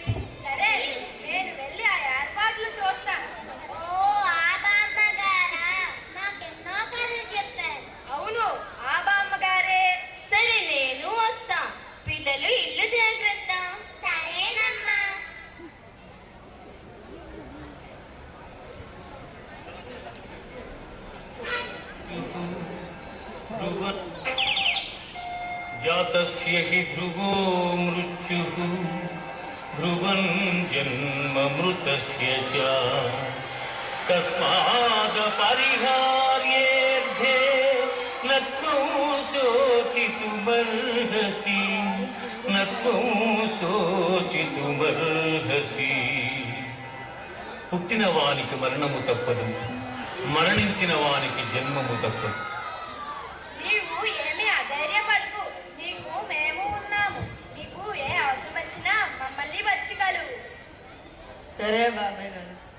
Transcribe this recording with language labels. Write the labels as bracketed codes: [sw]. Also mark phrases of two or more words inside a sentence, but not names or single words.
[te] సరే, నేను వెళ్ళి ఆ ఏర్పాట్లు చూస్తాను. ఓ, ఆ బామ్మగారా? నాకెన్నో కథలు చెప్పారు. అవును, ఆ బామ్మగారే. సరే, నేను వస్తా. పిల్లలు ఇల్లు జాగ్రత్త. సరేనమ్మా. [sa] जातस्य हि ध्रुवो मृत्युः ध्रुवं जन्ममृतस्य च तस्मादपरिहार्येऽर्थे न त्वं शोचितुमर्हसि न त्वं शोचितुमर्हसि [te] పుట్టిన వానికి మరణము తప్పదు, మరణించిన వానికి జన్మము తప్పదు. నీవు ఏమీ అధైర్యపడకు. నీకు మేము ఉన్నాము. నీకు ఏ అవసరం వచ్చినా మమ్మల్ని వచ్చి కలువు. సరే బాబాయ్ గారు.